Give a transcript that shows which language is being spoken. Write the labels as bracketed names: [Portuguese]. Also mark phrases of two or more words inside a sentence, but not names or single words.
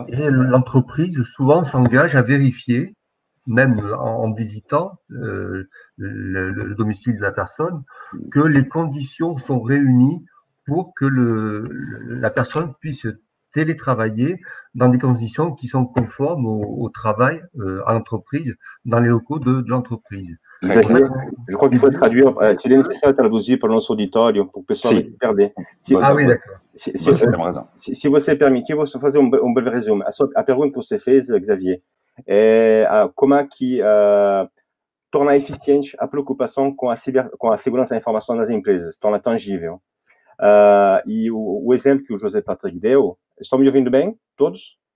[French] Et l'entreprise souvent s'engage à vérifier, même en visitant le domicile de la personne, que les conditions sont réunies pour que la personne puisse télétravailler dans des conditions qui sont conformes au travail à l'entreprise, dans les locaux de l'entreprise. Je crois qu'il faut traduire, s'il est nécessaire de traduire pour notre auditório, pour que [Portuguese] pessoal não perder. [French] Oui, d'accord. [Portuguese] Se você permitir, vou só fazer breve resumo. A pergunta que você fez, Xavier, é como é que tornar eficiente a preocupação com a segurança da informação nas empresas, torna tangível. E o exemplo que o José Patrick deu, estão me ouvindo bem, todos?